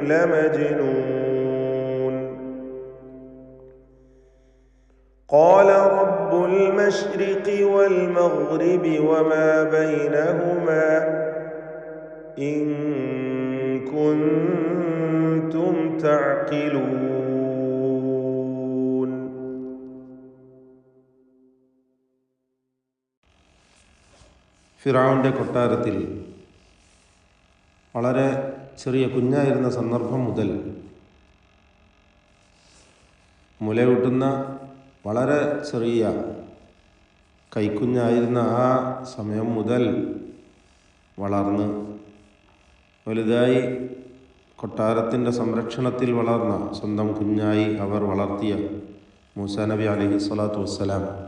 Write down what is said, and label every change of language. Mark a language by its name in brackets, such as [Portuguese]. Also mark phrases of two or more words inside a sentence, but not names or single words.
[Arabic] لمجنون قال رب المشرق والمغرب وما بينهما إن كنتم تعقلون. [Malayalam] ഫിറഔന്റെ കൊട്ടാരത്തിൽ വളരെ ചെറിയ കുഞ്ഞായിരുന്ന സന്ദർഭം മുതൽ മുലയൂട്ടുന്ന വളരെ ചെറിയ കൈക്കുഞ്ഞായിരുന്ന ആ സമയം മുതൽ വളർന്ന് വലുതായി കൊട്ടാരത്തിൻ്റെ സംരക്ഷണത്തിൽ വളർന്ന സ്വന്തം കുഞ്ഞായി അവർ വളർത്തിയ മൂസാ നബി [Arabic] عليه الصلاة والسلام